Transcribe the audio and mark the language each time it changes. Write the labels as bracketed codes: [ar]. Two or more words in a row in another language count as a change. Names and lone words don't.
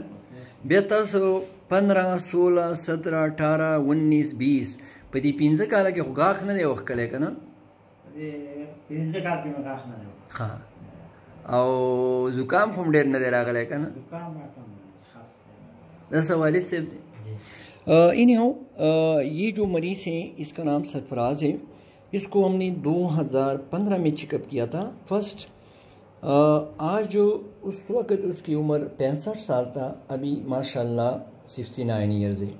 [ps] بیا تاسو 15 16 17 18 19 20 په دې 15 کاله کې خو غاښ نه دی وښکلی که نه؟ 15 کال کې مې غاښ نه دی. ها او زکام خو هم ډېر نه دی راغلی که نه؟ دا سوالد صاحب دی. [ur] اینی ہو یہ جو مریض ہے اس کا نام سرفراز ہے. اس کو ہم نے 2015 میں چیک اپ کیا تھا فرسٹ. آج جو اس وقت اس کی عمر 65 سال تھا، ابھی ماشاءاللہ 69 ایئرز ہے.